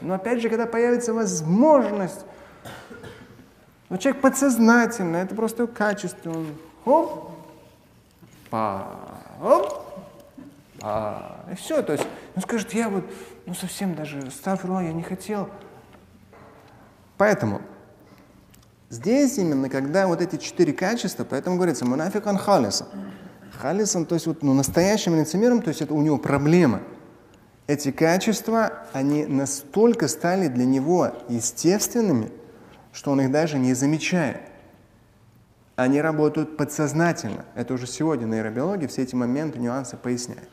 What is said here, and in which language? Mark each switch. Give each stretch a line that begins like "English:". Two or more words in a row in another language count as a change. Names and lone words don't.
Russian: Но опять же, когда появится возможность, но человек подсознательно, это просто его качество, он хоп, и все, то есть, он скажет, я вот, ну совсем даже, астафрилlah, я не хотел. Поэтому здесь именно, когда вот эти 4 качества, поэтому говорится,
Arabic: منافقا خالصا.
Russian: Халисан, то есть вот, ну, настоящим лицемером, то есть это у него проблема. Эти качества, они настолько стали для него естественными, что он их даже не замечает. Они работают подсознательно. Это уже сегодня в нейробиологии все эти моменты, нюансы поясняют.